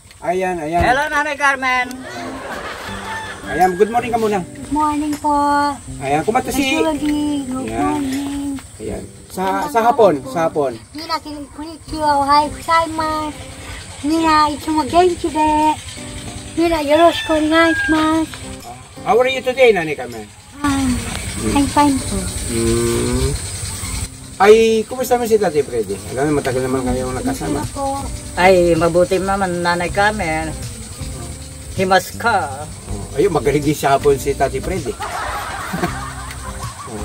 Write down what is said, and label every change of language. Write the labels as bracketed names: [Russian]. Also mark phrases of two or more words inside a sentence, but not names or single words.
[Filipino] Ayan, ayan. Hello, Nanay Carmen. Ayan, [English] good morning [Filipino] ka muna. [English] Good morning po. [Filipino] Ayan, kumata si... [English] Julie, good [Filipino] Ayan. [English] morning. [Filipino] Ayan. Sa hapon, sa hapon. [Japanese] みんな、こんにちは、おはようございます。みんないつも元気で、みんなよろしくお願いします。 [English] How are you today, Nanay Carmen? I'm fine po. [Filipino] Ay, kumusta naman si Tatay Freddy? Alam mo, matagal naman kayong nakasama. Po. Ay, mabuti naman, Nanay Carmen. Himas ka. Oh, ayun, magaling din sa hapon si Tatay Freddy. Oh.